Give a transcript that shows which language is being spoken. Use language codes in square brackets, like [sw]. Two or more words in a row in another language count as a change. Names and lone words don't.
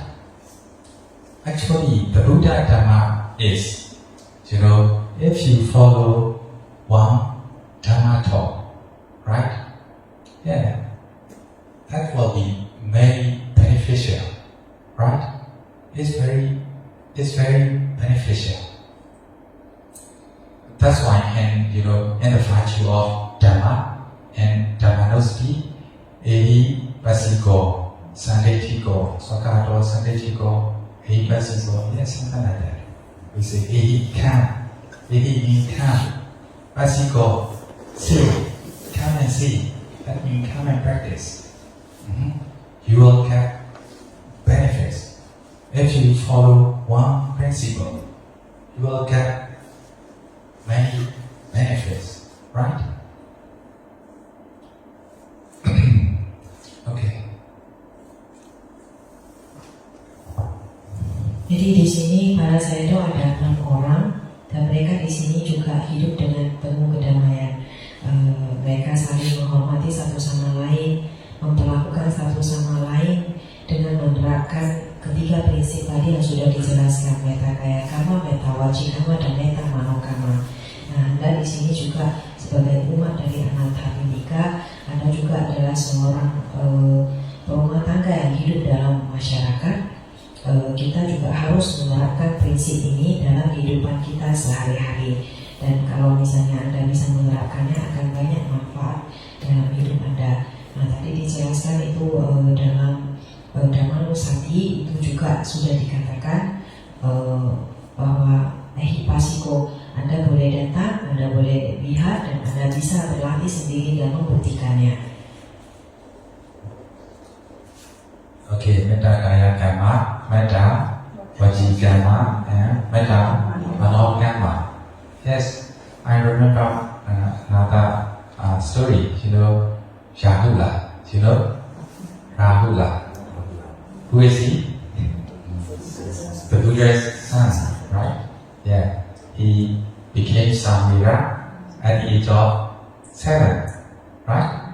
[en] Actually, the Buddha Dhamma is, if you follow one Dhamma talk, right? Yeah, that will be very beneficial, right? It's very beneficial. That's why in the virtue of Dhamma and Dhammanussati, [pi] Ehi Pasiko, Sandetiko, Swakato, Sandetiko, Ehi Pasiko, [en] yes, something like that. We say Ehi come, Ehi means come, Pasiko, see, come and see. That means come and practice. You will get benefits. If you follow one principle, you will get many benefits, right? Okay. [id] Jadi di sini para saya itu ada 6 orang dan mereka di sini juga hidup dengan penuh kedamaian. Mereka saling menghormati satu sama lain, memperlakukan satu sama lain dengan menerapkan ketiga prinsip tadi yang sudah dijelaskan, [pi] metta kaya kama, metta waci kama, dan metta mano kama. [id] Nah, Anda di sini juga sebagai umat dari Anathapindika, Anda juga adalah seorang rumah tangga yang hidup dalam masyarakat. Kita juga harus menerapkan prinsip ini dalam kehidupan kita sehari-hari. Dan kalau misalnya Anda bisa menerapkannya, akan banyak manfaat dalam hidup Anda. Nah, tadi dijelaskan itu dalam Dhammanussati itu juga sudah dikatakan bahwa Ehipasiko, Anda boleh datang, Anda boleh lihat, dan Anda bisa berlatih sendiri dan membuktikannya. [pi] Okay, metta kaya kama, metta vaci kama, and metta mano kama. [en] Yes, I remember another story. Rahula. Rahula. Who is he? The Buddha's son, right? Yeah, he became Samvira at the age of 7, right?